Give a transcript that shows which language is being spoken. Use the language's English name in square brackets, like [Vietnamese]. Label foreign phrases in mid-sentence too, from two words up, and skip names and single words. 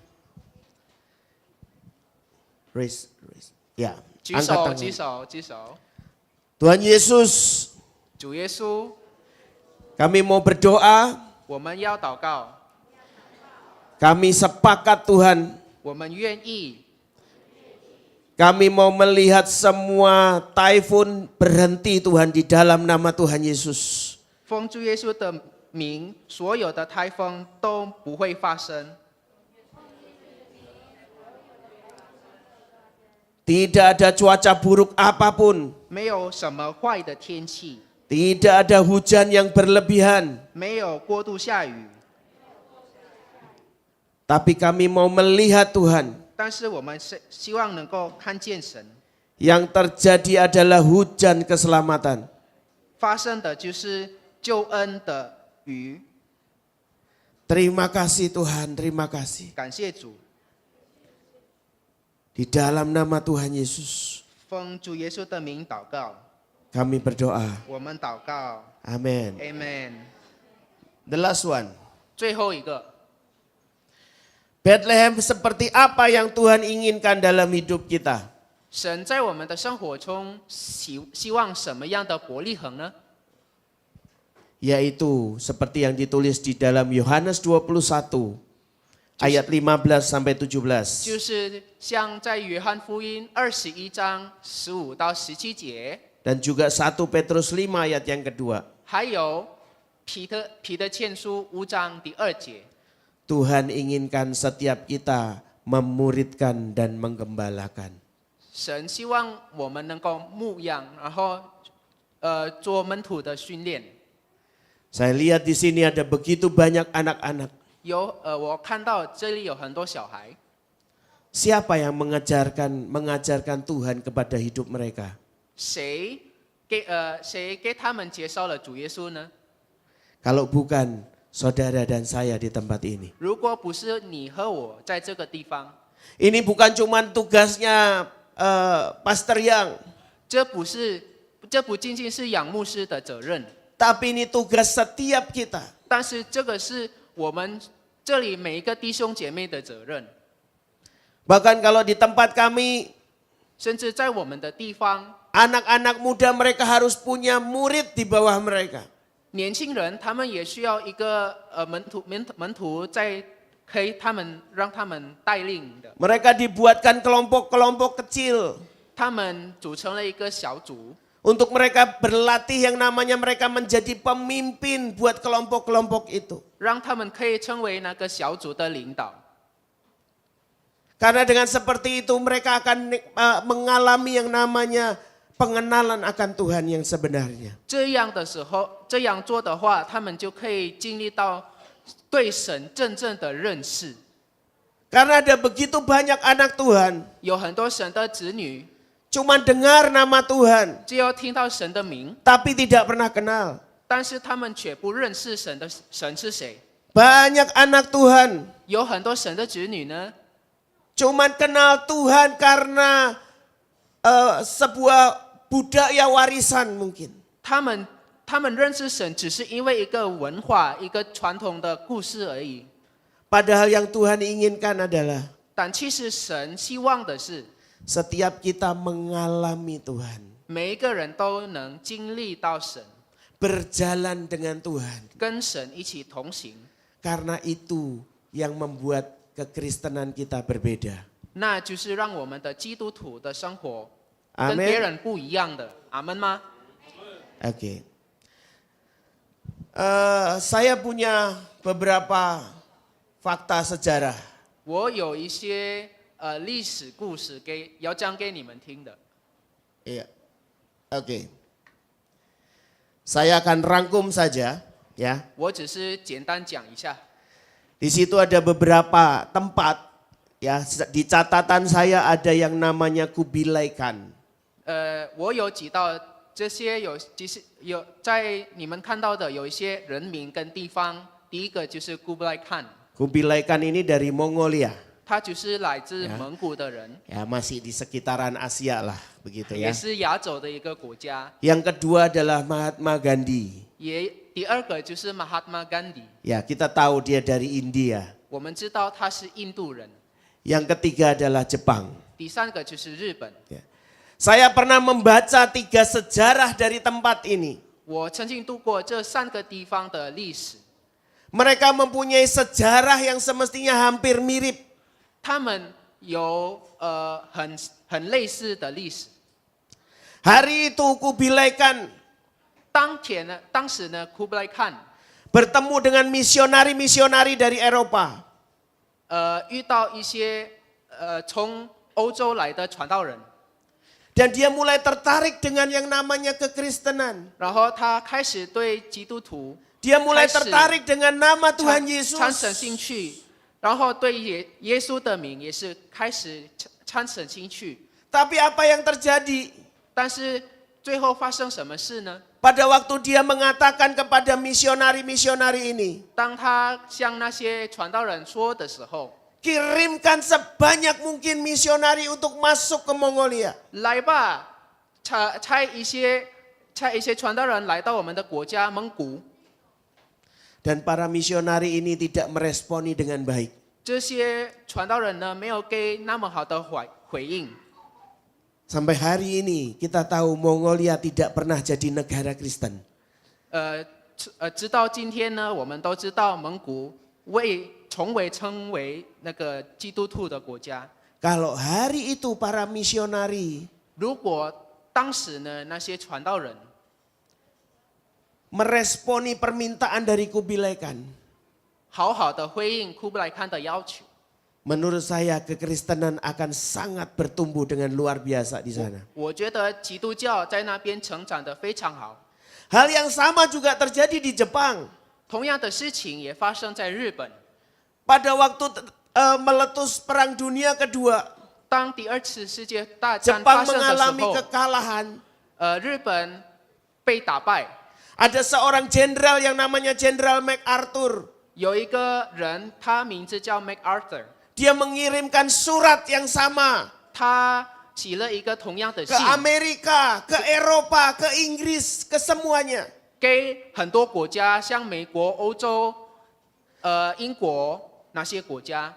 [English] Raise. Ya, [Chinese] 举 [Indonesian] angkat [Chinese] 手， [Indonesian] tangan. [Chinese] 举手，举手。 [Indonesian] Tuhan Yesus, [Chinese] 主耶稣， [Indonesian] kami mau berdoa, [Chinese] 我们要祷告， [Indonesian] kami sepakat Tuhan, [Chinese] 我们愿意， [Indonesian] kami mau melihat semua taifun berhenti Tuhan di dalam nama Tuhan Yesus. [Chinese] 奉主耶稣的名，所有的台风都不会发生。 [Indonesian] Tidak ada cuaca buruk apapun, [Chinese] 没有什么坏的天气， [Indonesian] tidak ada hujan yang berlebihan, [Chinese] 没有过度下雨， [Indonesian] tapi kami mau melihat Tuhan. [Chinese] 但是我们是希望能够看见神。 [Indonesian] Yang terjadi adalah hujan keselamatan. [Chinese] 发生的就是救恩的雨。 [Indonesian] Terima kasih Tuhan, terima kasih. [Chinese] 感谢主， [Indonesian] Di dalam nama Tuhan Yesus, [Chinese] 奉主耶稣的名祷告， [Indonesian] kami berdoa. [Chinese] 我们祷告 [Indonesian] Amin. [Chinese] ，Amen。 [English] The last one. [Chinese] 最后一个， [Indonesian] Bethlehem seperti apa yang Tuhan inginkan dalam hidup kita? [Chinese] 神在我们的生活中希望什么样的伯利恒呢？ [Indonesian] Yaitu seperti yang ditulis di dalam Yohanes 21 ayat 15 sampai 17. [Chinese] 就是像在约翰福音21章15到17节， [Indonesian] Dan juga 1 Petrus 5 ayat yang kedua. [Chinese] 还有彼得前书5章第2节。 [Indonesian] Tuhan inginkan setiap kita memuridkan dan menggembalakan. [Chinese] 神希望我们能够牧养，然后做门徒的训练。 [Indonesian] Saya lihat di sini ada begitu banyak anak-anak. [Chinese] 我看到这里有很多小孩， [Indonesian] Siapa yang mengajarkan Tuhan kepada hidup mereka? [Chinese] 谁给他们介绍了主耶稣呢？ [Indonesian] Kalau bukan saudara dan saya di tempat ini. [Chinese] 如果不是你和我在这个地方， [Indonesian] Ini bukan cuma tugasnya Pastor Yang, [Chinese] 这不仅仅是杨牧师的责任， [Indonesian] tapi ini tugas setiap kita. [Chinese] 但是这个是我们这里每一个弟兄姐妹的责任。 [Indonesian] Bahkan kalau di tempat kami, [Chinese] 甚至在我们的地方， [Indonesian] anak-anak muda mereka harus punya murid di bawah mereka. [Chinese] 年轻人他们也需要一个门徒在让他们带领的。 [Indonesian] Mereka dibuatkan kelompok-kelompok kecil. [Chinese] 他们组成了一个小组， [Indonesian] Untuk mereka berlatih yang namanya mereka menjadi pemimpin buat kelompok-kelompok itu. [Chinese] 让他们可以成为那个小组的领导。 [Indonesian] Karena dengan seperti itu mereka akan mengalami yang namanya pengenalan akan Tuhan yang sebenarnya. [Chinese] 这样做的话，他们就可以经历到对神真正的认识。 [Indonesian] Karena ada begitu banyak anak Tuhan, [Chinese] 有很多神的子女， [Indonesian] cuma dengar nama Tuhan, [Chinese] 只有听到神的名， [Indonesian] tapi tidak pernah kenal. [Chinese] 但是他们却不认识神是谁。 [Indonesian] Banyak anak Tuhan, [Chinese] 有很多神的子女呢， [Indonesian] cuma kenal Tuhan karena sebuah budaya warisan mungkin. [Chinese] 他们认识神，只是因为一个文化、一个传统的故事而已。 [Indonesian] Padahal yang Tuhan inginkan adalah [Chinese] 但其实神希望的是， [Indonesian] setiap kita mengalami Tuhan, [Chinese] 每一个人都能经历到神， [Indonesian] berjalan dengan Tuhan. [Chinese] 跟神一起同行。 [Indonesian] Karena itu yang membuat kekristenan kita berbeda. [Chinese] 那就是让我们的基督徒的生活跟 [Indonesian] Amin. [Chinese] 别人不一样的。阿门吗？ [Indonesian] Oke. Saya punya beberapa fakta sejarah. [Chinese] 我有一些历史故事要讲给你们听的。 [Indonesian] Iya. Oke. Saya akan rangkum saja, ya. [Chinese] 我只是简单讲一下。 [Indonesian] Di situ ada beberapa tempat, ya. Di catatan saya ada yang namanya Kubilai Khan. [Chinese] 我有几道这些有在你们看到的有一些人名跟地方，第一个就是 Kublai Khan， [Indonesian] Kubilai Khan ini dari Mongolia. [Chinese] 他就是来自蒙古的人， [Indonesian] Ya, masih di sekitaran Asia lah, begitu [Chinese] 也 [Indonesian] ya. [Chinese] 是亚洲的一个国家。 [Indonesian] Yang kedua adalah Mahatma Gandhi. [Chinese] 第二个就是 Mahatma Gandhi， [Indonesian] Ya, kita tahu dia dari India. [Chinese] 我们知道他是印度人。 [Indonesian] Yang ketiga adalah Jepang. [Chinese] 第三个就是日本。 [Indonesian] Ya. Saya pernah membaca 3 sejarah dari tempat ini. [Chinese] 我曾经读过这3个地方的历史， [Indonesian] Mereka mempunyai sejarah yang semestinya hampir mirip. [Chinese] 他们有很类似的历史。 [Indonesian] Hari itu Kubilai Khan [Chinese] 当时呢 ，Kublai Khan [Indonesian] bertemu dengan misionari-misionari dari Eropa. [Chinese] 遇到一些从欧洲来的传道人， [Indonesian] Dan dia mulai tertarik dengan yang namanya kekristenan. [Chinese] 然后他开始对基督徒 [Indonesian] Dia mulai [Chinese] 开始 [Indonesian] tertarik dengan nama Tuhan [Chinese] 产生 [Indonesian] Yesus. [Chinese] 兴趣，然后对耶稣的名也是开始产生兴趣。 [Indonesian] Tapi apa yang terjadi? [Chinese] 但是最后发生什么事呢？ [Indonesian] Pada waktu dia mengatakan kepada misionari-misionari ini, [Chinese] 当他向那些传道人说的时候， [Indonesian] kirimkan sebanyak mungkin misionari untuk masuk ke Mongolia. [Chinese] 来吧，差一些传道人来到我们的国家蒙古。 [Indonesian] Dan para misionari ini tidak meresponi dengan baik. [Chinese] 这些传道人呢，没有给那么好的回应。 [Indonesian] Sampai hari ini kita tahu Mongolia tidak pernah jadi negara Kristen. [Chinese] 直到今天呢，我们都知道蒙古从未成为那个基督徒的国家。 [Indonesian] Kalau hari itu para misionari [Chinese] 如果当时呢，那些传道人 [Indonesian] meresponi permintaan dari Kubilai Khan, [Chinese] 好好的回应库布莱堪的要求， [Indonesian] menurut saya kekristenan akan sangat bertumbuh dengan luar biasa di sana. [Chinese] 我觉得基督教在那边成长得非常好。 [Indonesian] Hal yang sama juga terjadi di Jepang. [Chinese] 同样的事情也发生在日本。 [Indonesian] Pada waktu meletus Perang Dunia Kedua, [Chinese] 当第二次世界大战发 [Indonesian] Jepang [Chinese] 生的时 [Indonesian] mengalami [Chinese] 候， [Indonesian] kekalahan. [Chinese] 日本被打败， [Indonesian] Ada seorang jenderal yang namanya Jenderal MacArthur. [Chinese] 有一个人，他名字叫 MacArthur， [Indonesian] Dia mengirimkan surat yang sama [Chinese] 他起了一个同样的 [Indonesian] ke [Chinese] 信， [Indonesian] Amerika, ke Eropa, ke Inggris, ke semuanya. [Chinese] 给很多国家，像美国、欧洲、英国那些国家，